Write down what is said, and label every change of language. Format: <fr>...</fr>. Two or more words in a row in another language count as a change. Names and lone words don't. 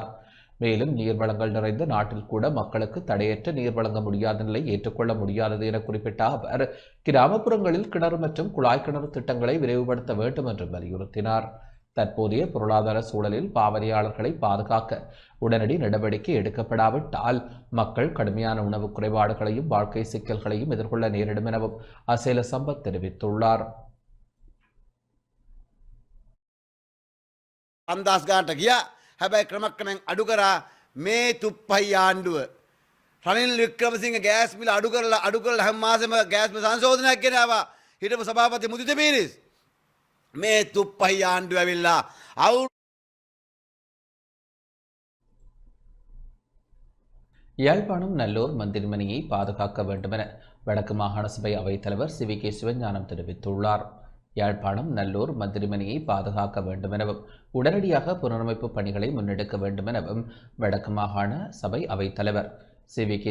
<ta>மேலும் நீர் வளங்கள் நிறைந்த நாட்டில் கூட மக்களுக்கு தடையற்ற நீர் வழங்க முடியாத நிலை ஏற்றுக்கொள்ள முடியாதது என குறிப்பிட்ட அவர், கிராமப்புறங்களில் கிணறு மற்றும் குழாய் கிணறு திட்டங்களை விரைவுபடுத்த வேண்டும் என்று வலியுறுத்தினார். தற்போதைய பொருளாதார சூழலில் பாவனையாளர்களை பாதுகாக்க உடனடி நடவடிக்கை எடுக்கப்படாவிட்டால் மக்கள் கடுமையான உணவு குறைபாடுகளையும் வாழ்க்கை சிக்கல்களையும் எதிர்கொள்ள நேரிடும் எனவும் அசேல சம்பத் தெரிவித்துள்ளார்.</ta> <si>හැබැයි ක්‍රමක්‍රමෙන් අඩු කරා මේ තුප්පහයි ආණ්ඩුව රනිල් වික්‍රමසිංහ ගෑස් මිල අඩු කරලා හැම මාසෙම ගෑස් මිල සංශෝධනයක් ගෙනාවා හිටපු සභාපති මුදිත පීරිස් මේ තුප්පහයි ආණ්ඩුව ඇවිල්ලා</si> <ta>யாழ்ப்பாணம் நல்லூர் மந்திரிமனையை பாதுகாக்க வேண்டும் என வடக்கு மாகாண சபை அவைத்தலைவர் சி.வி.கே. சிவஞானம் தெரிவித்துள்ளார். யாழ்ப்பாணம் நல்லூர் மந்திரிமனையை பாதுகாக்க வேண்டும் எனவும் உடனடியாக புனரமைப்பு பணிகளை முன்னெடுக்க வேண்டும் எனவும் வடக்கு மாகாண சபை அவைத்தலைவர் சி.வி.கே.</ta>